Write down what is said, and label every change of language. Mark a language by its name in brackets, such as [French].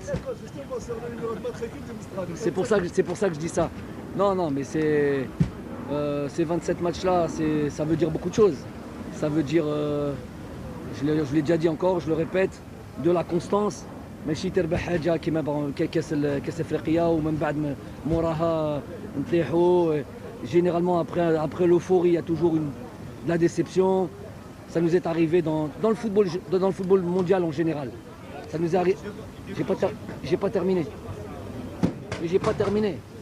[French] Justement, sur le numéro de matricule de Mistral. C'est pour ça que je dis ça. Non, mais ces 27 matchs-là, ça veut dire beaucoup de choses. Ça veut dire, je l'ai déjà dit encore, je le répète, de la constance. [Arabic] ماشي تربح حاجه كيما كاس افريقيا ومن بعد موراها نطيحوا. [French] Généralement après l'euphorie, il y a toujours de la déception. Ça nous est arrivé dans le football mondial en général. Ça nous est arrivé. J'ai pas terminé. Mais j'ai pas terminé.